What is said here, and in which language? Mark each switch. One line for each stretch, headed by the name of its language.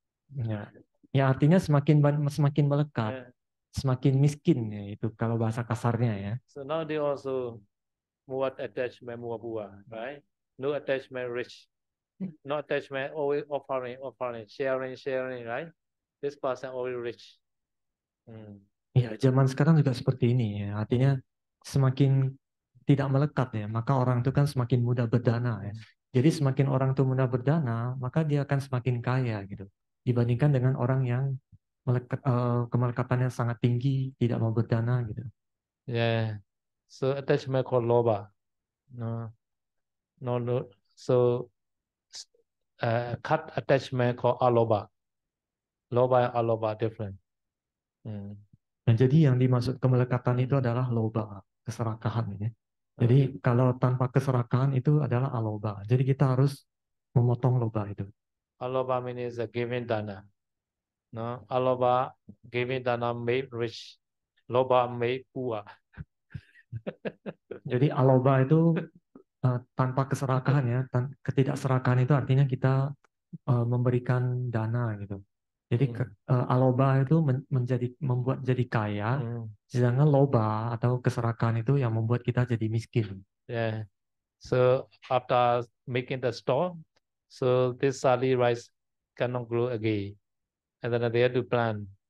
Indonesian: Ya, ya artinya semakin melekat, semakin miskin ya itu kalau bahasa kasarnya ya.
English: So now they also more attachment, more poor, right? No attachment, rich. No attachment, always offering, sharing, right? This person always rich.
Indonesian: Ya, zaman sekarang juga seperti ini ya. Artinya semakin tidak melekat ya, maka orang itu kan semakin mudah berdana ya. Jadi semakin orang itu mudah berdana, maka dia akan semakin kaya gitu. Dibandingkan dengan orang yang kemelekatannya sangat tinggi, tidak mau berdana gitu.
English: Yeah. So attachment called loba. No. So cut attachment called aloba. Loba and aloba different.
Indonesian: Nah, jadi yang dimaksud kemelekatan itu adalah loba, keserakahan ya. Jadi kalau tanpa keserakahan itu adalah aloba. Jadi kita harus memotong loba itu.
English: Aloba means a giving dana. No, aloba giving dana made rich. Loba made poor.
Indonesian: Jadi aloba itu tanpa keserakahan ya. Ketidakserakahan itu artinya kita memberikan dana gitu. Jadi aloba itu membuat jadi kaya, sedangkan loba atau keserakahan itu yang membuat kita jadi miskin.
English: Yeah. So after making the store, so this sali rice cannot grow again, and then they have to plant.